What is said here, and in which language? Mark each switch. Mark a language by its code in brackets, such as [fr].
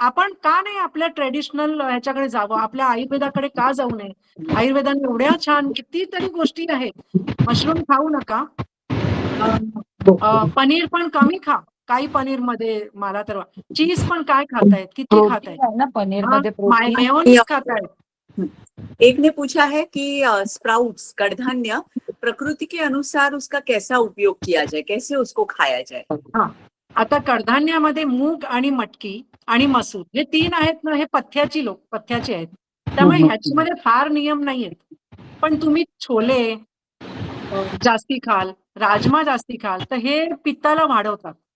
[mr] आपण का नाही आपल्या ट्रेडिशनल ह्याच्याकडे जावं, आपल्या आयुर्वेदाकडे का जाऊ नये, आयुर्वेदाने एवढ्या छान कितीतरी गोष्टी आहेत। मशरूम खाऊ नका, पनीर पण कमी खा, काही पनीर मध्ये मला तर, चीज पण काय खातायत, किती खातायत, पनीर मध्ये मेयोनीज खातायत, [hi] एक ने पूछा है कि स्प्राउट्स कडधान्य प्रकृति के अनुसार उसका कैसा उपयोग किया जाए, कैसे उसको खाया जाए? [mr] हा, आता कडधान्यामध्ये मूग आणि मटकी आणि मसूर हे 3 आहेत ना, हे पथ्याचे आहेत. त्यामुळे ह्याच्यामध्ये फार नियम नाहीयेत. पण तुम्ही छोले जास्ती खाल, राजमा जास्ती खाल, तर हे पित्ताला वाढवतात.